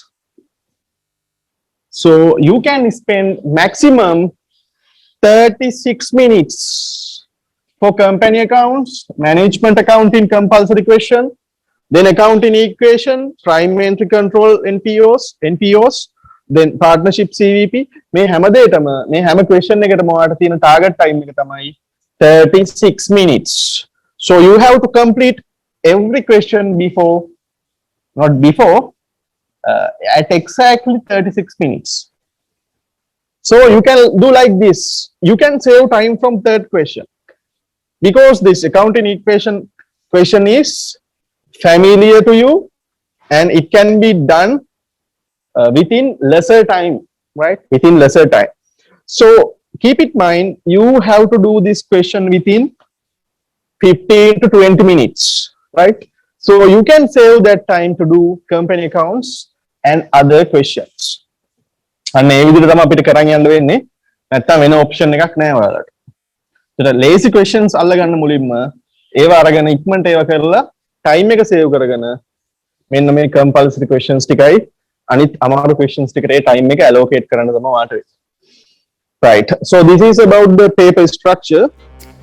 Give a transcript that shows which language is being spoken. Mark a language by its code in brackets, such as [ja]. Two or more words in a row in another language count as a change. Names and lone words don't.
[en] So you can spend maximum 36 minutes for company accounts, management accounting compulsory question, then accounting equation, prime entry control NPOs, then partnership CVP. [si] මේ හැම දෙයකම මේ හැම question එකටම ඔයාලට තියෙන [en] target time [si] එක තමයි 36 minutes. [en] So you have to complete every question at exactly 36 minutes. So you can do like this. You can save time from third question, because this accounting equation question is familiar to you and it can be done within lesser time, right? Within lesser time. So keep in mind, you have to do this question within 15 to 20 minutes, right? So you can save that time to do company accounts and other questions. [si] And මේ විදිහට තමයි අපිට කරන් යන්න වෙන්නේ. නැත්තම් වෙන option එකක් නැහැ ඔයාලට. ඒතර [en] lazy questions [si] අල්ලගන්න මුලින්ම ඒව අරගෙන ඉක්මනට ඒව කරලා time එක save කරගෙන මෙන්න මේ [en] compulsory questions [si] ටිකයි අනිත් අමාරු questions ටිකට ඒ time එක allocate කරන්න තමයි ඔයාලට වෙන්නේ. [en] Right. So this is about the paper structure.